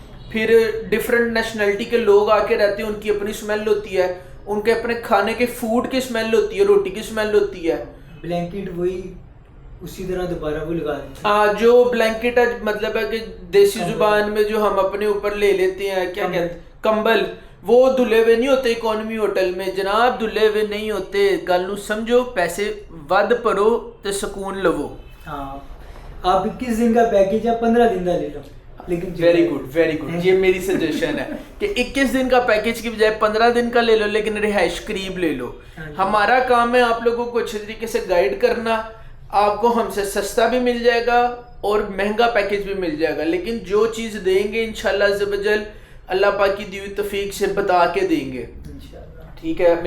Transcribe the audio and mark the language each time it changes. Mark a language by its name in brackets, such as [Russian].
[Urdu] پھر different nationality کے لوگ آ کے رہتے ہیں, ان کی اپنی اسمیل ہوتی ہے, ان کے اپنے کھانے کے فوڈ کی اسمیل ہوتی ہے, روٹی کی اسمیل ہوتی ہے. بلینکٹ وہی اسی طرح دوبارہ وہ لگا دیتے ہیں. جو بلینکٹ ہے مطلب ہے کہ دیسی زبان میں جو ہم اپنے اوپر لے لیتے ہیں, کیا کہتے ہیں, کمبل, وہ دھلے ہوئے نہیں ہوتے اکانومی ہوٹل میں جناب, دھلے ہوئے نہیں ہوتے. [Punjabi] گل نو سمجھو, پیسے ود پرو تے سکون لو. [Urdu] ہاں, آپ 21 دن کا پیکج ہے, 15 دن کا لے لو. لیکن ویری گڈ, یہ میری سجیشن ہے کہ 21 دن کا پیکج کی بجائے 15 دن کا لے لو, لیکن رہائش قریب لے لو. ہمارا کام ہے آپ لوگوں کو اچھے طریقے سے گائیڈ کرنا. آپ کو ہم سے سستا بھی مل جائے گا اور مہنگا پیکج بھی مل جائے گا, لیکن جو چیز دیں گے انشاءاللہ عز و جل اللہ پاک کی دی ہوئی توفیق سے بتا کے دیں گے, ٹھیک ہے.